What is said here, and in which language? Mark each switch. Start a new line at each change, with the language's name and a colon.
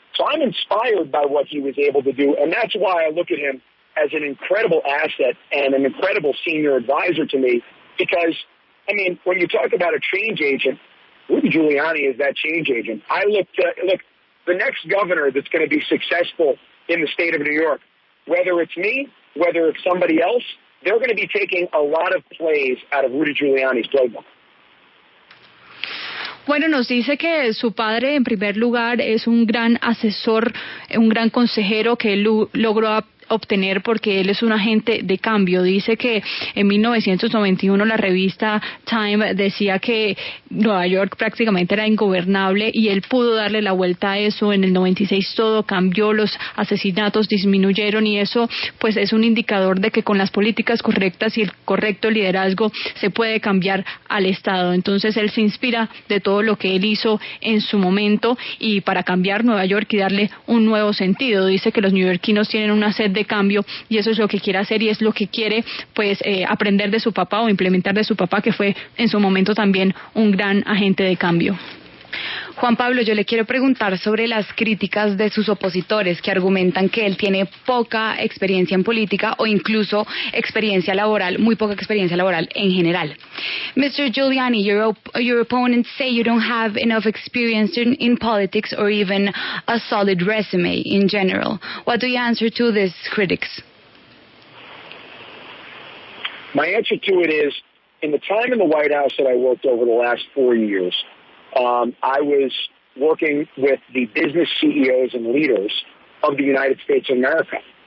English: So I'm inspired by what he was able to do, and that's why I look at him as an incredible asset and an incredible senior advisor to me, because, I mean, when you talk about a change agent, Rudy Giuliani is that change agent. I look, the next governor that's going to be successful in the state of New York, whether it's me, whether it's somebody else, they're going to be taking a lot of plays out of Rudy Giuliani's playbook.
Spanish: Bueno, nos dice que su padre, en primer lugar, es un gran asesor, un gran consejero que él logró obtener porque él es un agente de cambio. Dice que en 1991 la revista Time decía que Nueva York prácticamente era ingobernable y él pudo darle la vuelta a eso. En el 96 todo cambió, los asesinatos disminuyeron y eso pues es un indicador de que con las políticas correctas y el correcto liderazgo se puede cambiar al Estado. Entonces él se inspira de todo lo que él hizo en su momento y para cambiar Nueva York y darle un nuevo sentido. Dice que los neoyorquinos tienen una sed de cambio y eso es lo que quiere hacer y es lo que quiere pues aprender de su papá o implementar de su papá, que fue en su momento también un gran agente de cambio. Juan Pablo, yo le quiero preguntar sobre las críticas de sus opositores que argumentan que él tiene poca experiencia en política o incluso experiencia laboral, muy poca experiencia laboral en general.
English: Mr. Giuliani, your opponents say you don't have enough experience in politics or even a solid resume in general. What do you answer to these critics? My answer to it is, in the time in the White House that I worked over the last 4 years, I was working with the business CEOs and leaders of the United States of America.